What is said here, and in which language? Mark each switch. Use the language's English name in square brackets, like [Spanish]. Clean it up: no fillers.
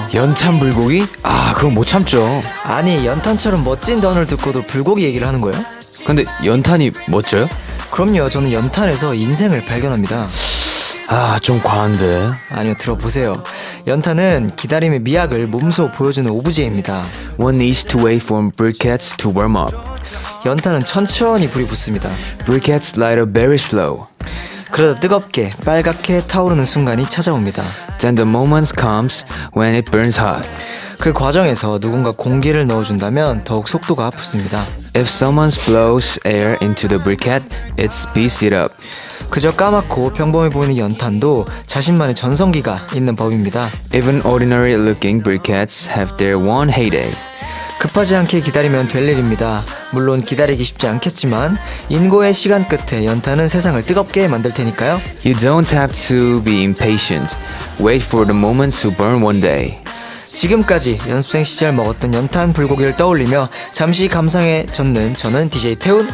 [Korean] 연탄 불고기? 아 그건 못 참죠. 아니 연탄처럼 멋진 단어를 듣고도 불고기 얘기를 하는 거예요? 근데 연탄이 멋져요? 그럼요. 저는 연탄에서 인생을 발견합니다. 아 좀 과한데. 아니요, 들어보세요. 연탄은 기다림의 미학을 몸소 보여주는 오브제입니다. [English] One needs to wait for briquettes to warm up. [Korean] 연탄은 천천히 불이 붙습니다. [English] Briquettes light up very slow. [Korean] 그러다 뜨겁게 빨갛게 타오르는 순간이 찾아옵니다. [English] Then the moment comes when it burns hot. [Korean] 그 과정에서 누군가 공기를 넣어준다면 더욱 속도가 붙습니다. [English] If someone blows air into the briquette, it speeds it up. [Korean] 그저 까맣고 평범해 보이는 연탄도 자신만의 전성기가 있는 법입니다. [English] Even ordinary looking briquettes have their one heyday. [Korean] 급하지 않게 기다리면 될 일입니다. 물론 기다리기 쉽지 않겠지만 인고의 시간 끝에 연탄은 세상을 뜨겁게 만들 테니까요. [English] You don't have to be impatient. Wait for the moment to burn one day. [Korean] 지금까지 연습생 시절 먹었던 연탄 불고기를 떠올리며 잠시 감상에 젖는 저는 DJ 태훈.